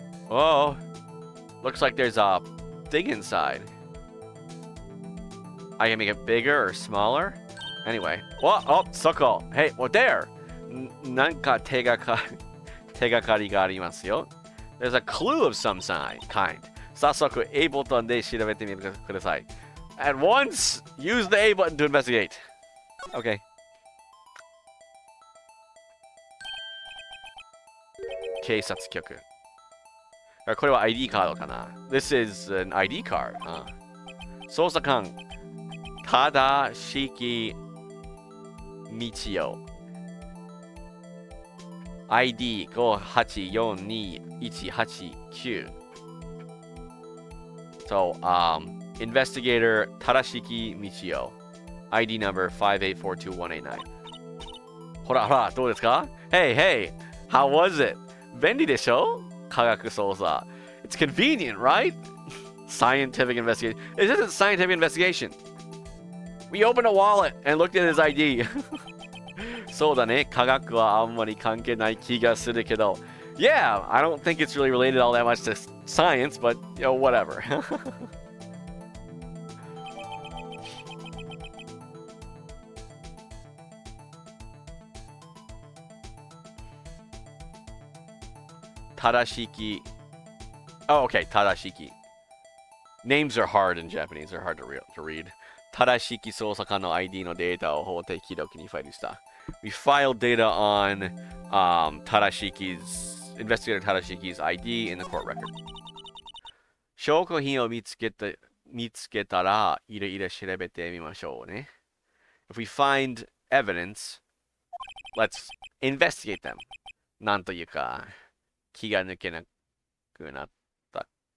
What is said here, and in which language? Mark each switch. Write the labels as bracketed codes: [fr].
[en] Oh, looks like there's a thing inside. I can make it bigger or smaller. Anyway, oh, suckle. Hey, well, there. [ja] なんか手がかりがありますよ. [en] There's a clue of some kind. [ja] 早速 A ボタンで調べてみてください. [en] At once, use the A button to investigate. Okay. [ja] 警察局. これは ID カードかな. [en] This is an ID card. [ja] 捜査官正式道よ. [en] ID 5842-189. So, investigator Tarashiki Michio. ID number 5842189. [ja] ほらほら、どうですか? [en] Hey, hey, how was it? [ja] 便利でしょ?科学捜査. [en] It's convenient, right? Scientific investigation. It isn't scientific investigation. We opened a wallet and looked at his ID. [ja] そうだね、科学はあんまり関係ない気がするけど. [en] Yeah, I don't think it's really related all that much to science, but, you know, whatever. 正しき.Oh, okay, 正しき. Names are hard in Japanese. They're hard to read. [ja] 正しき捜査官の ID のデータを法定記録にファイルした. [en] We filed data on Tadashiki's investigator Tadashiki's ID in the court record. [ja] 証拠品を見つけたらいろいろ調べてみましょうね. [en] If we find evidence, let's investigate them. [ja] なんというか気が抜けなくなった。